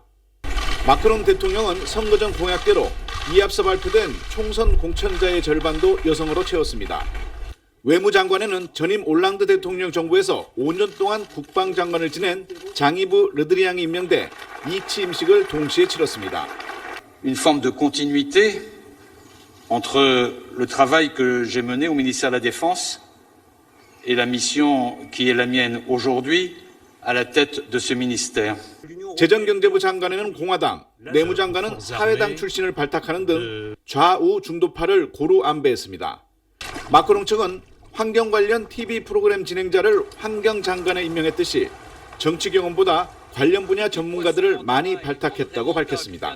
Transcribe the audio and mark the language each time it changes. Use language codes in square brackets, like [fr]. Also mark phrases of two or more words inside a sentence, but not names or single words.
[ko] 마크롱 대통령은 선거 전 공약대로 이에 앞서 발표된 총선 공천자의 절반도 여성으로 채웠습니다. 외무장관에는 전임 올랑드 대통령 정부에서 5년 동안 국방장관을 지낸 장이브 르드리앙이 임명돼 이 취임식을 동시에 치렀습니다. [fr] Une forme de continuité entre le travail que j'ai mené au ministère de la Défense et la mission qui est la mienne aujourd'hui à la tête de ce ministère. [ko] 재정경제부 장관에는 공화당, 내무장관은 사회당 출신을 발탁하는 등 좌우 중도파를 고루 안배했습니다. 마크롱 측은 환경 관련 TV 프로그램 진행자를 환경장관에 임명했듯이 정치 경험보다 관련 분야 전문가들을 많이 발탁했다고 밝혔습니다.